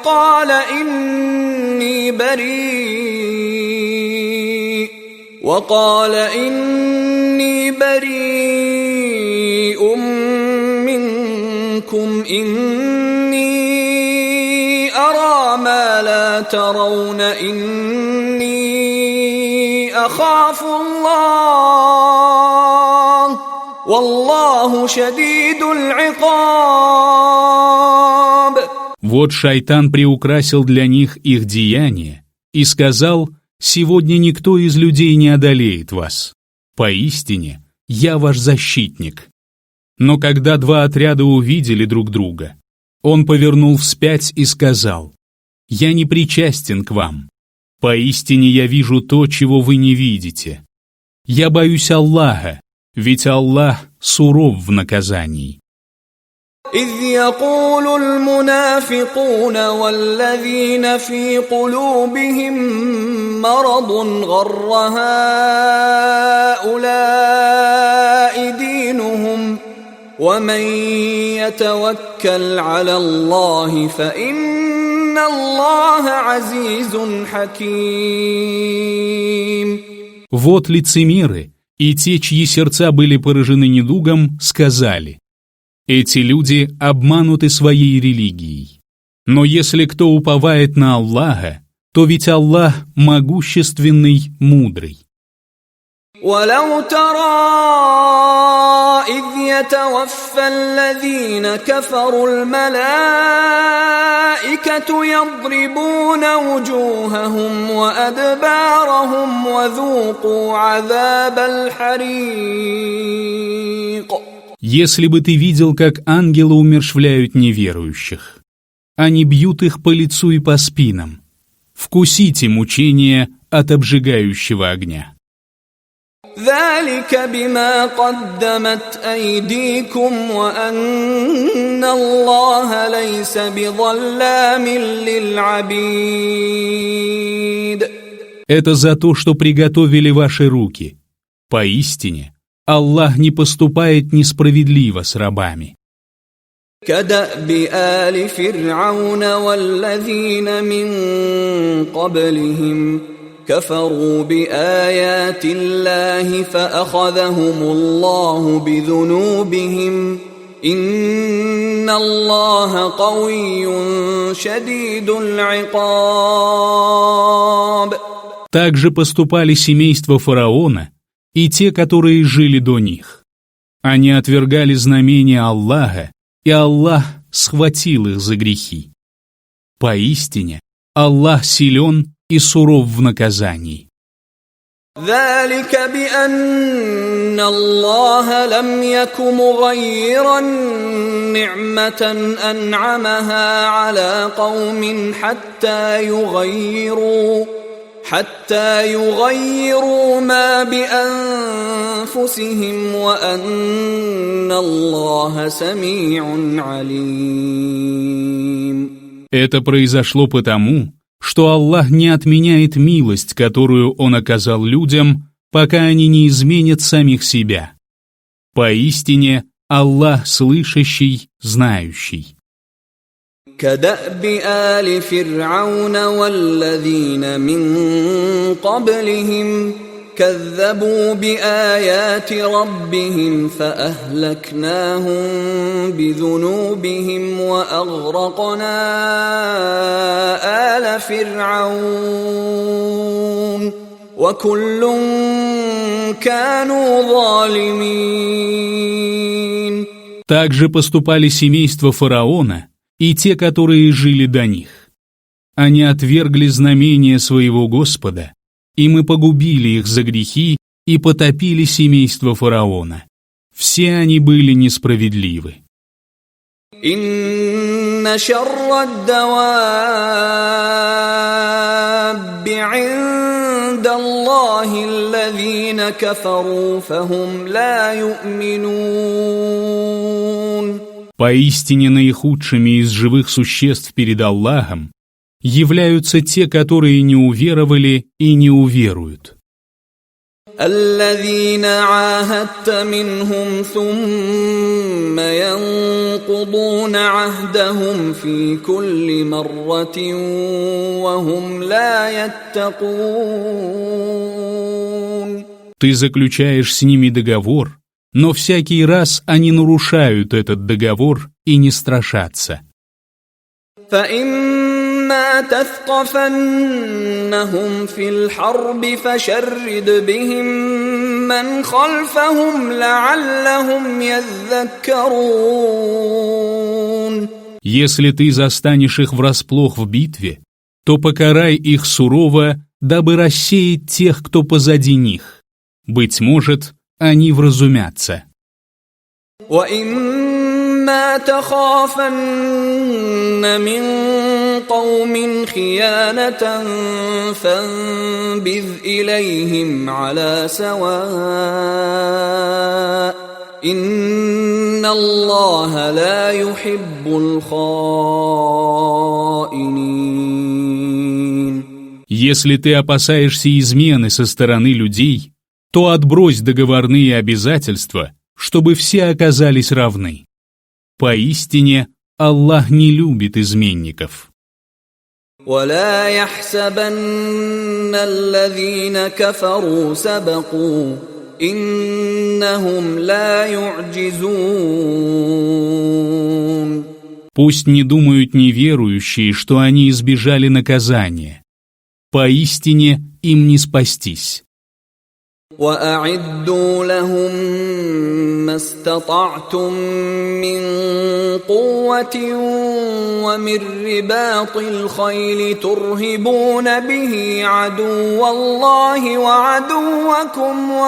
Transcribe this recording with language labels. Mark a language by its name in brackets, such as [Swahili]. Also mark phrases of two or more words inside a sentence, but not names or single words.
[Arabic] وقال إني بريء منكم إني أرى ما لا ترون إني أخاف الله والله شديد العقاب. [Russian] Вот шайтан приукрасил для них их деяния и сказал: «Сегодня никто из людей не одолеет вас. Поистине, я ваш защитник». Но когда два отряда увидели друг друга, он повернул вспять и сказал: «Я не причастен к вам. Поистине я вижу то, чего вы не видите. Я боюсь Аллаха, ведь Аллах суров в наказании». [Arabic] إذ يقول المنافقون والذين في قلوبهم مرض غر هؤلاء دينهم ومن يتوكل على الله فإن الله عزيز حكيم. [Russian] Вот лицемеры и те, чьи сердца были поражены недугом, сказали: «Эти люди обмануты своей религией. Но если кто уповает на Аллаха, то ведь Аллах могущественный, мудрый». [Arabic] ولو ترى إذ يتوفى الذين كفروا الملائكة يضربون وجوههم وأدبارهم وذوقوا عذاب الحريق. [Russian] Если бы ты видел, как ангелы умерщвляют неверующих, они бьют их по лицу и по спинам. Вкусите мучения от обжигающего огня. [Arabic] ذلك بما قدمت أيديكم وأن الله ليس بظلام للعبيد. [Russian] Это за то, что приготовили ваши руки. Поистине, Аллах не поступает несправедливо с рабами. [Arabic] كدأب آل فرعون والذين من قبلهم كفروا بآيات الله فأخذهم الله بذنوبهم إن الله قوي شديد العقاب. [Russian] Так же поступали семейство фараона и те, которые жили до них. Они отвергали знамения Аллаха, и Аллах схватил их за грехи. Поистине, Аллах силен и суров в наказании. [Arabic] ذلك بأن الله لم يك مغيرا نعمة أنعمها على قوم حتى يغيروا ما بأنفسهم وأن الله سميع عليم. [Russian] Это произошло потому, что Аллах не отменяет милость, которую Он оказал людям, пока они не изменят самих себя. Поистине, Аллах слышащий, знающий. [Arabic] كدأب آل فرعون والذين من قبلهم كذبوا بآيات ربهم فأهلكناهم بذنوبهم وأغرقنا آل فرعون وكل كانوا ظالمين. [Russian] Так же поступали семейство фараона и те, которые жили до них. они отвергли знамения своего Господа, и мы погубили их за грехи и потопили семейство фараона. Все они были несправедливы. [Arabic] إن شر الدواب عند الله الذين كفروا فهم لا يؤمنون. [Russian] Поистине наихудшими из живых существ перед Аллахом являются те, которые не уверовали и не уверуют. [Arabic] الذين عاهدت منهم ثم ينقضون عهدهم في كل مرة وهم لا يتقون. [Russian] Ты заключаешь с ними договор, но всякий раз они нарушают этот договор и не страшатся. [Arabic] فإما تثقفنهم في الحرب فشرد بهم من خلفهم لعلهم يذكرون. [Russian] Если ты застанешь их врасплох в битве, то покарай их сурово, дабы рассеять тех, кто позади них. Быть может, они вразумятся. [Arabic] وَإِمَّا تَخَافَنَّ مِنْ قَوْمٍ خِيَانَةً فَانبِذْ إِلَيْهِمْ عَلَى سَوَاءٍ إِنَّ اللَّهَ لَا يُحِبُّ الْخَائِنِينَ. [Russian] Если ты опасаешься измены со стороны людей, то отбрось договорные обязательства, чтобы все оказались равны. Поистине, Аллах не любит изменников. [Arabic] وَلَا يَحْسَبَنَّ الَّذِينَ كَفَرُوا سَبَقُوا إِنَّهُمْ لَا يُعْجِزُونَ. [Russian] Пусть не думают неверующие, что они избежали наказания. Поистине, им не спастись. [Arabic] وَأَعِدُّوا لَهُم مَّا اسْتَطَعْتُم مِّن قُوَّةٍ وَمِن رِّبَاطِ الْخَيْلِ تُرْهِبُونَ بِهِ عَدُوَّ اللَّهِ وَعَدُوَّكُمْ